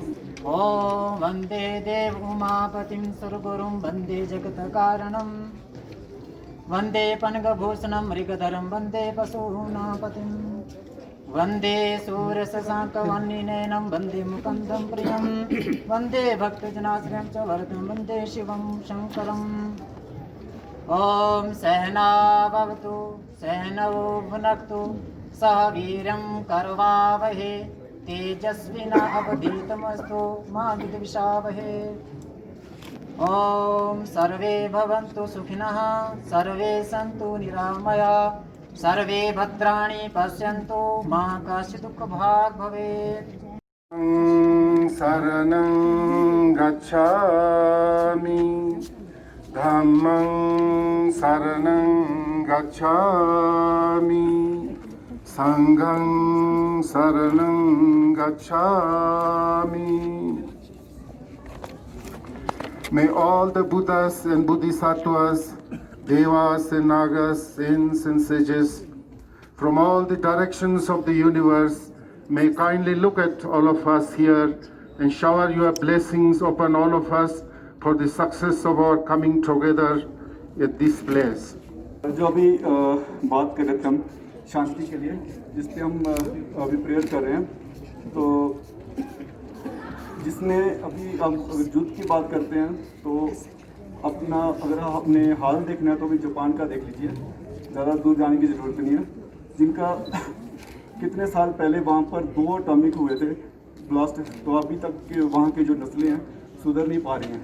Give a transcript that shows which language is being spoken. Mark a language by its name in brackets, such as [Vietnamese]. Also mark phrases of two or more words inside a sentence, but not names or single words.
[Sanskrit] ओम वंदे देव उमापतिं सुरगुरुं वंदे जगत्कारणं वंदे पनगभूषणं मृगधरं वंदे पशूनापतिं वंदे सूर्यशशाङ्कवह्निनयनं वंदे मुकुन्दं प्रियं वंदे भक्तजनाश्रयं च वरदं वंदे शिवं शङ्करम् ॐ सहना भवतु सहनौ भुनक्तु सह वीर्यं करवावहे तेजस्विनावधीतमस्तु मा विद्विषावहे ॐ सर्वे भवन्तु सुखिनः सर्वे सन्तु निरामया सर्वे भद्राणि पश्यन्तु मा कश्चित् दुःखभाग् भवेत् [Pali] शरणं गच्छामि धम्मं शरणं गच्छामि संघं शरणं गच्छामि. [English] May all the Buddhas and Bodhisattvas, Devas and Nagas, saints and sages from all the directions of the universe may kindly look at all of us here and shower your blessings upon all of us for the success of our coming together at this place. [Hindi] जो अभी बात कर रहे थे हम शांति के लिए जिस पे हम अभी प्रेयर कर रहे हैं तो जिसमें अभी हम अगर युद्ध की बात करते हैं तो अपना अगर अपने हाल देखना है तो अभी जापान का देख लीजिए, ज़्यादा दूर जाने की ज़रूरत नहीं है, जिनका कितने साल पहले वहाँ पर 2 एटॉमिक हुए थे ब्लास्ट, तो अभी तक के वहाँ के जो नस्लें हैं सुधर नहीं पा रही हैं.